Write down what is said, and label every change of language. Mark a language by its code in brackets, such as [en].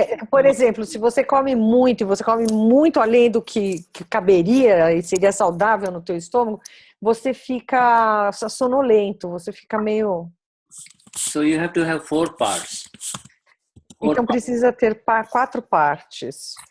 [pt] Por exemplo, se você come muito, e você come muito além do que caberia e seria saudável no teu estômago, você fica sonolento, você fica meio... [en] So you have to have 4 parts. [pt] Então precisa ter 4 partes.